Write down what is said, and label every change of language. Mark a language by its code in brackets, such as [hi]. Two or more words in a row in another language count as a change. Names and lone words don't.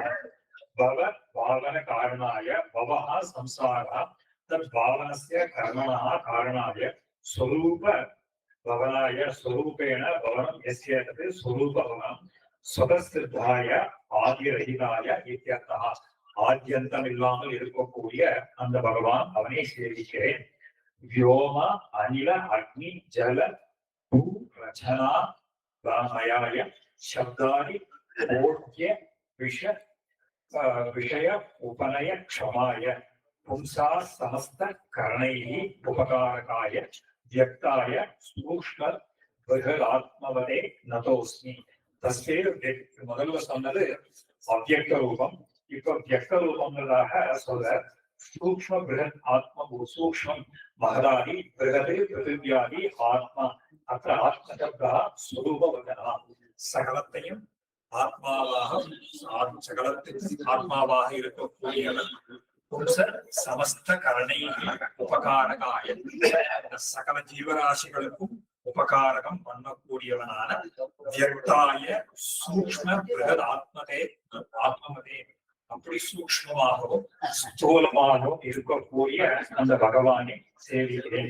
[sa] भव भावन कारणाय भवः संसारः तत् भावनस्य कर्मणः कारणाय स्वरूप भवनाय स्वरूपेण भवनम् यस्य तत् स्वरूप भवनम् स्वतःसिद्धाय आदिरहिताय இत्यर्थः. [ta] ஆத்யந்தம் இல்லாமல் இருக்கக்கூடிய அந்த பகவான் அவனை சேவிக்கிறேன். [sa] व्योम अनिल अग्नि जल भू रचना मयाय शब्दादि ओढ्य विषय उपनय क्षमाय पुंसा समस्त करणैः उपकारकाय व्यक्ताय सूक्ष्म बृहदात्मवदे नतोस्मि. [ta] तस्मै முதல்ல சொன்னது அவ்யக்த ரூபம். இப்ப வியக்த ரூபம்ன்றதாக சொல்ற [sa] सूक्ष्म बृहत् आत्मा सूक्ष्म महदादि बृहत् पृथिव्यादि आत्मा अत्र आत्मशब्दः स्वरूपवचनः. [ta] सकलத்தையும் ஆத்மாவாக ஆத்மாவாக இருக்கக்கூடியவன் [sa] पुंसा समस्त करणैः उपकारकाय [ta] சகல ஜீவராசிகளுக்கும் உபகாரகம் பண்ணக்கூடியவனான [sa] व्यक्ताय सूक्ष्म बृहत् आत्मवते [ta] அப்படி சூக்ஷ்மமாகவும் ஸ்தூலமாகவும் இருக்கக்கூடிய அந்த பகவானை சேவிக்கிறேன்.